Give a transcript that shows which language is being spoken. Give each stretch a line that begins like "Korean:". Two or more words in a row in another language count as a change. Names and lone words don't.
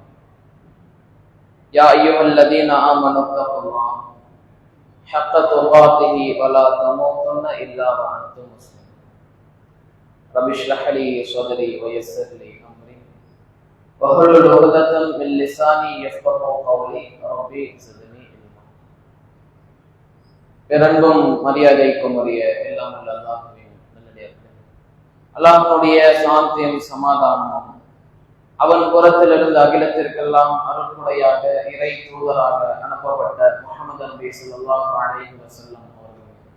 Arabic: يا أيها الذين آمنوا اتقوا الله حق تقاته ولا تموتن إلا وأنتم مسلمون. رب اشرح لي صدري ويسر لي أمري واحلل عقدة من لساني يفقهوا قولي ربي زدني علما.
Tamil: பெரன்பும் மரியாதைக்கும் உரிய எல்லாம் உள்ள அல்லாஹ்வின் நல்லடியார்களே, அல்லாஹ்வுடைய சாந்தியும் சமாதானமும் அவன் புறத்திலிருந்து அகிலத்திற்கெல்லாம் அருள்முறையாக இறை தூதராக அனுப்பப்பட்ட முஹம்மது நபி
Arabic: صلى الله عليه وسلم
Tamil: அவர்கள்